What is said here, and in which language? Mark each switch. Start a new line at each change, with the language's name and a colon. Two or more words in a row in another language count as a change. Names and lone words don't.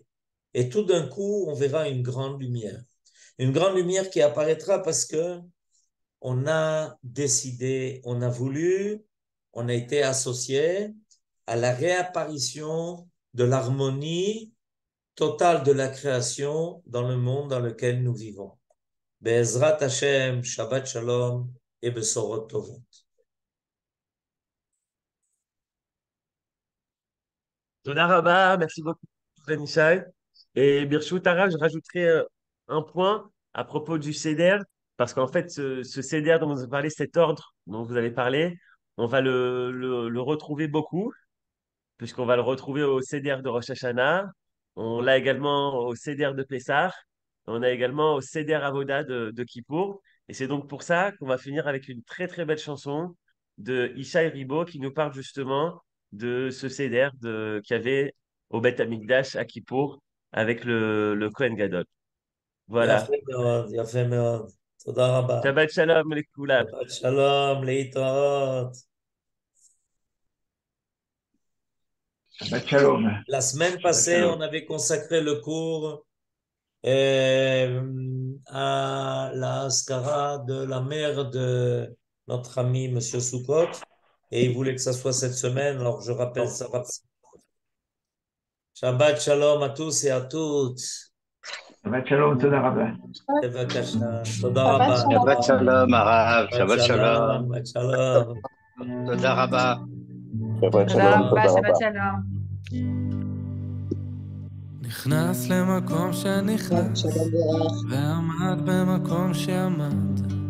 French: Et tout d'un coup, on verra une grande lumière. Une grande lumière qui apparaîtra parce que on a décidé, on a voulu, on a été associé à la réapparition de l'harmonie totale de la création dans le monde dans lequel nous vivons.
Hebrew: בעזרת השם, שבת שלום et בשורות טובות. תודה רבה,
French: merci beaucoup, Michel. Et Birchou Tara, je rajouterai un point à propos du CEDER, parce qu'en fait, ce CEDER dont vous avez parlé, cet ordre dont vous avez parlé, on va le retrouver beaucoup, puisqu'on va le retrouver au CEDER de Rosh Hashanah, on l'a également au CEDER de Pessah, on a également au CEDER Avoda de Kippour. Et c'est donc pour ça qu'on va finir avec une très très belle chanson de Ishaï Ribo qui nous parle justement de ce CEDER qu'il y avait au
Hebrew: בית המקדש
French: à Kippour avec le
Hebrew: כהן גדול.
French: Voilà.
Hebrew: יפה מאוד, יפה מאוד. תודה רבה. שבת שלום les שבת שלום, להתראות. שבת שלום.
French: La semaine
Hebrew: Shabbat
French: passée,
Hebrew: Shalom.
French: on avait consacré le cours à la Askara de la mère de notre ami Monsieur Soukot, et il voulait que ça soit cette semaine, alors je rappelle ça.
Hebrew: שבת שלום
French: à tous et à toutes.
Hebrew: שבת שלום, תודה רבה. בבקשה, תודה Shabbat רבה. Shabbat shalom. שלום, ערב. שבת שבת שלום. שלום, שבת שלום. תודה רבה. שבת תודה שלום, רבה, תודה שבת רבה. שלום. נכנס למקום שנכנס, ועמד במקום שעמד.